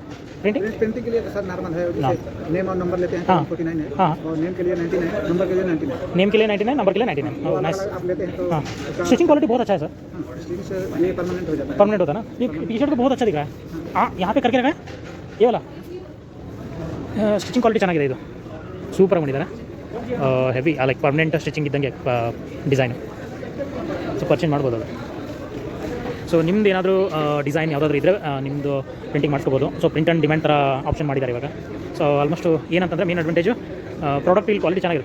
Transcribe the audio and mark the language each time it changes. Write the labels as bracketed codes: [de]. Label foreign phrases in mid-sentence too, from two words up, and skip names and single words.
[hi] प्रिंटिंग के लिए तो सर नॉर्मल है. जैसे नेम और नंबर लेते हैं हाँ. 49 है. हाँ. और नेम के लिए 99, नंबर के लिए 99. नेम के लिए 99, नंबर के लिए 99. [en] oh, nice. [hi] आप लेते हैं तो हाँ, [en] stitching quality [hi] बहुत अच्छा है सर. स्टिचिंग से ये परमानेंट हो जाता है. परमानेंट होता है ना. ये टी शर्ट को बहुत अच्छा दिख रहा है. हाँ, यहाँ पे करके रखा है ये वाला. [en] stitching quality [kn] ಚೆನ್ನಾಗಿದೆ. ಇದು ಸೂಪರಾಗಿ ಮಾಡಿದ್ದಾರೆ. [en] heavy like permanent stitching ಇದ್ದಂಗೆ ಡಿಸೈನ್. so purchase [kn] ಮಾಡ್ಬೋದು ಅದು. ಸೊ ನಿಮ್ದು ಏನಾದರೂ ಡಿಸೈನ್ ಯಾವುದಾದ್ರೂ ಇದ್ದರೆ ನಿಮ್ಮದು ಪ್ರಿಂಟಿಂಗ್ ಮಾಡಿಸ್ಕೋಬೋದು. [en] so print and demand [kn] ಥರ ಆಪ್ಷನ್ ಮಾಡಿದ್ದಾರೆ ಇವಾಗ. [en] so almost [kn] ಏನಂತಂದರೆ [en] main advantage product [kn] ಇಲ್ಲಿ ಕ್ವಾಲಿಟಿ ಚೆನ್ನಾಗಿರುತ್ತಲ್ಲ.